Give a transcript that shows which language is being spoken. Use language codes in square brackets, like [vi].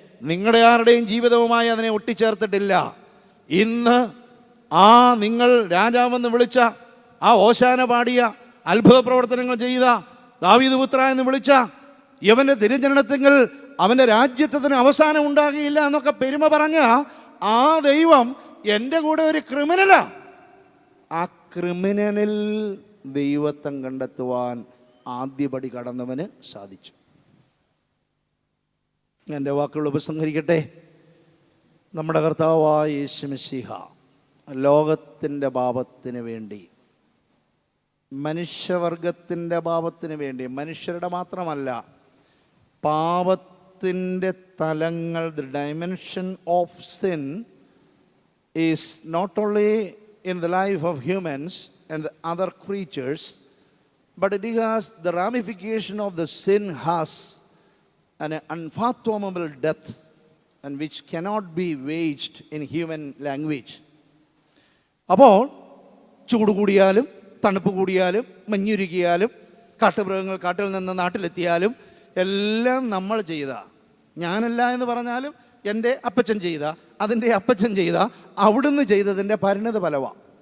[ml] നിങ്ങളുടെ ആരുടെയും ജീവിതവുമായി അതിനെ ഒട്ടിച്ചേർത്തിട്ടില്ല. ഇന്ന് ആ നിങ്ങൾ രാജാവെന്ന് വിളിച്ച, ആ ഓശാന പാടിയ, അത്ഭുത പ്രവർത്തനങ്ങൾ ചെയ്ത, ദാവീദ് പുത്ര എന്ന് വിളിച്ച യവൻ്റെ തിരുജനനത്തിങ്കിൽ അവൻ്റെ രാജ്യത്വത്തിന് അവസാനം ഉണ്ടാകിയില്ല എന്നൊക്കെ പെരുമ പറഞ്ഞ ആ ദൈവം എൻ്റെ കൂടെ ഒരു ക്രിമിനലാ. ആ ക്രിമിനലിൽ ദൈവത്വം കണ്ടെത്തുവാൻ ആദ്യപടി കടന്നവന് സാധിച്ചു. എൻ്റെ വാക്കുകൾ ഉപസംഹരിക്കട്ടെ. നമ്മുടെ കർത്താവായ യേശു മിശിഹ ലോകത്തിൻ്റെ പാപത്തിന് വേണ്ടി, മനുഷ്യവർഗത്തിൻ്റെ പാപത്തിന് വേണ്ടി, മനുഷ്യരുടെ മാത്രമല്ല, പാപത്തിൻ്റെ തലങ്ങൾ, [en] The dimension of sin is not only in the life of humans and the other creatures, but it has the ramification of the sin has an unfathomable depth and which cannot be gauged in human language. [ml] അപ്പോൾ ചൂട് കൂടിയാലും തണുപ്പ് കൂടിയാലും മഞ്ഞുരുകിയാലും കാട്ടുമൃഗങ്ങൾ കാട്ടിൽ നിന്ന് നാട്ടിലെത്തിയാലും എല്ലാം നമ്മൾ ചെയ്ത, ഞാനല്ല എന്ന് പറഞ്ഞാലും എൻ്റെ അപ്പച്ചൻ ചെയ്ത, അതിൻ്റെ അപ്പച്ചൻ ചെയ്ത, അവിടുന്ന് ചെയ്തതിൻ്റെ പരിണത ഫലമാണ്.